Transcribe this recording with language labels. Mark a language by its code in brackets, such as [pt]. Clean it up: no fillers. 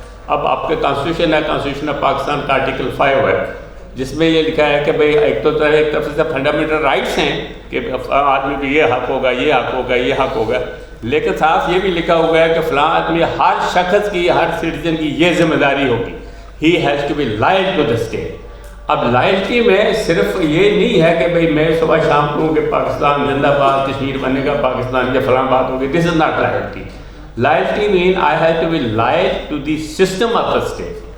[ur] اب آپ کا کانسٹیٹیوشن ہے, کانسٹیٹیوشن آف پاکستان کا آرٹیکل 5 ہے جس میں یہ لکھا ہے کہ بھئی ایک طرف سے فنڈامنٹل رائٹس ہیں کہ آدمی کو یہ حق ہوگا, یہ حق ہوگا, یہ حق ہوگا, لیکن ساتھ یہ بھی لکھا ہوا ہے کہ فلاں آدمی, ہر شخص کی, ہر سٹیزن کی یہ ذمہ داری ہوگی. [en] He has to be loyal to the state. [ur] اب لائلٹی میں صرف یہ نہیں ہے کہ بھئی میں صبح شام کہوں کہ پاکستان زندہ باد, کشمیر بنے گا پاکستان, یا فلاں بات ہوگی. [en] This is not loyalty. Loyalty means I have to be loyal to the system of the state.